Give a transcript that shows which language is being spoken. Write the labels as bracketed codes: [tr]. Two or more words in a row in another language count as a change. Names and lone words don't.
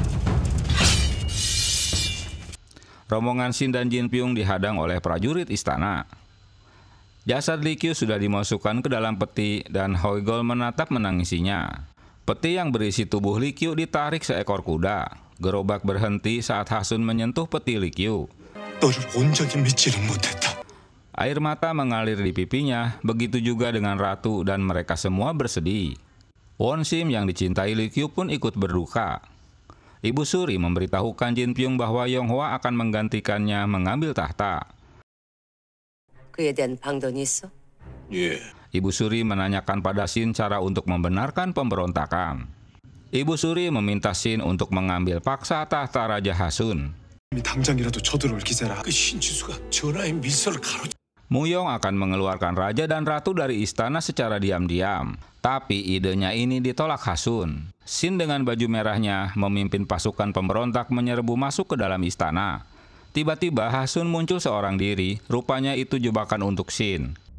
[id] Rombongan Shin dan Jin Pyong dihadang oleh prajurit istana. Jasad Lee Kyu sudah dimasukkan ke dalam peti dan Hoigol menatap menangisinya. Peti yang berisi tubuh Lee Kyu ditarik seekor kuda. Gerobak berhenti saat Hasun menyentuh peti Lee Kyu. [ko] 너를 온전히 믿지는 못했다. [id] Air mata mengalir di pipinya, begitu juga dengan ratu dan mereka semua bersedih. Won Sim yang dicintai Lee Kyu pun ikut berduka. Ibu Suri memberitahukan Jin Pyong bahwa Yong Hwa akan menggantikannya mengambil tahta. [ko] 그에 대한 방도는 있어? 예. [id] Ibu Suri menanyakan pada Shin cara untuk membenarkan pemberontakan. Ibu Suri meminta Shin untuk mengambil paksa tahta Raja Hasun. [ko] 당장이라도 쳐들어올 기세라. 그 신지수가 전하의 밀서를 가로채. [id] Muyong akan mengeluarkan raja dan ratu dari istana secara diam-diam. Tapi idenya ini ditolak Hasun. Shin dengan baju merahnya memimpin pasukan pemberontak menyerbu masuk ke dalam istana. Tiba-tiba Hasun muncul seorang diri, rupanya itu jebakan untuk Shin.